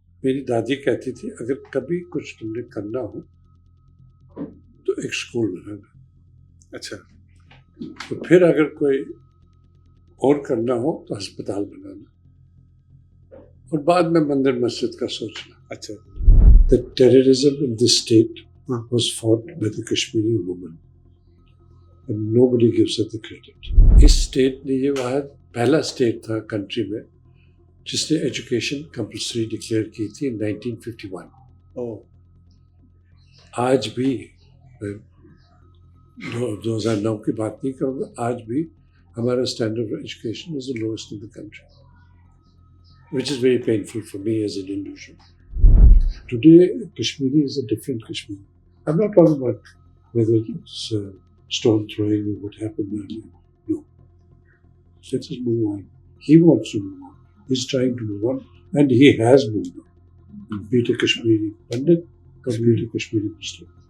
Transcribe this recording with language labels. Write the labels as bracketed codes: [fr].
[ur] میری دادی کہتی تھی اگر کبھی کچھ تم نے کرنا ہو تو ایک اسکول بنانا. اچھا. تو پھر اگر کوئی اور کرنا ہو تو ہسپتال بنانا, اور بعد میں مندر مسجد کا سوچنا. اچھا. [en] The terrorism in this state was fought by the Kashmiri woman and nobody gives her the credit. [ur] اس state نے یہ واحد پہلا اسٹیٹ تھا کنٹری میں جس نے ایجوکیشن کمپلسری ڈکلیئر کی تھی 1951. آج بھی 2009 کی بات نہیں کروں گا, آج بھی ہمارا [en] Standard of education is the lowest in the country, which is very painful for me as an individual. Today, Kashmiri is a different Kashmiri. I'm not talking about whether it's stone throwing or what happened earlier. No. Let us move on. He wants to move on. He's trying to move on, and he has moved on. Be it a Kashmiri Pandit or be it a Kashmiri Muslim.